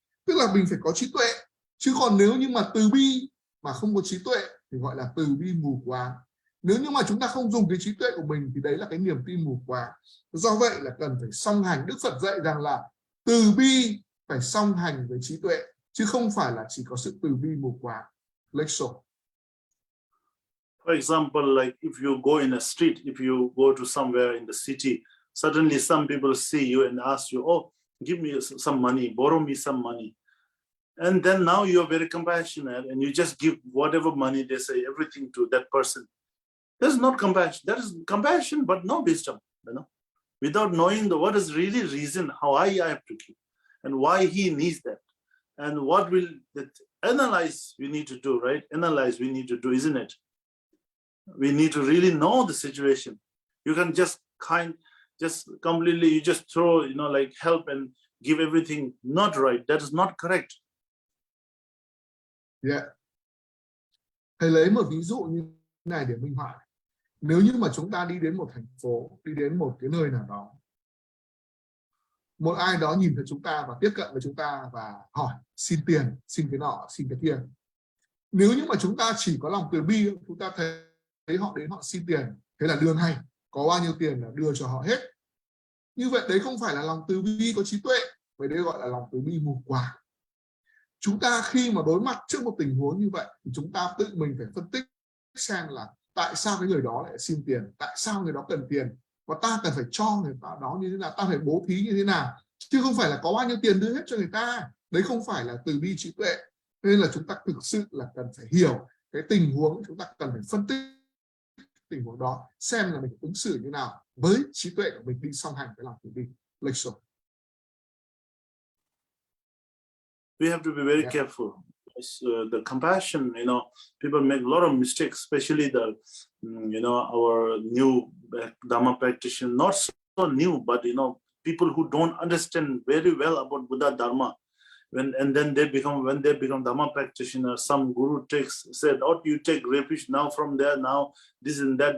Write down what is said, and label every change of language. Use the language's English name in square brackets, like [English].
[Vietnamese] Tức là mình phải có trí tuệ. Chứ còn nếu như mà từ bi mà không có trí tuệ thì gọi là từ bi mù quáng. Nếu như mà chúng ta không dùng cái trí tuệ của mình thì đấy là cái niềm tin mù quáng. Do vậy là cần phải song hành. Đức Phật dạy rằng là từ bi phải song hành với trí tuệ, chứ không phải là chỉ có sự từ bi mù quáng. [English] Let's show. For example, like if you go in a street, if you go to somewhere in the city, suddenly some people see you and ask you, oh, give me some money, borrow me some money. And then now you're very compassionate and you just give whatever money they say, everything to that person. That's not compassion. That is compassion, but no wisdom, without knowing what is really reason, how I have to give and why he needs that. And what will that analyze we need to do, right? Analyze we need to do, isn't it? We need to really know the situation. You can just completely, you just throw, like help and give everything, not right. That is not correct. Yeah. [Vietnamese] Thầy lấy một ví dụ như này để minh họa. Nếu như mà chúng ta đi đến một thành phố, đi đến một cái nơi nào đó, một ai đó nhìn thấy chúng ta và tiếp cận với chúng ta và hỏi xin tiền, xin cái nọ, xin cái kia. Nếu như mà chúng ta chỉ có lòng từ bi, chúng ta thấy họ đến họ xin tiền, thế là đưa ngay, có bao nhiêu tiền là đưa cho họ hết. Như vậy đấy không phải là lòng từ bi có trí tuệ, vậy đấy gọi là lòng từ bi mù quáng. Chúng ta khi mà đối mặt trước một tình huống như vậy thì chúng ta tự mình phải phân tích xem là tại sao cái người đó lại xin tiền, tại sao người đó cần tiền và ta cần phải cho người đó như thế nào, ta phải bố thí như thế nào, chứ không phải là có bao nhiêu tiền đưa hết cho người ta. Đấy không phải là từ bi trí tuệ. Nên là chúng ta thực sự là cần phải hiểu cái tình huống, chúng ta cần phải phân tích tình huống đó, xem là mình ứng xử như nào với trí tuệ của mình đi song hành với lòng từ bi. [English] Let's show. We have to be very careful. The compassion, people make a lot of mistakes, especially the, our new Dhamma practitioner, not new, but people who don't understand very well about Buddha Dharma, when they become Dharma practitioners, some guru said, "Oh, you take refuge now from there, now this and that."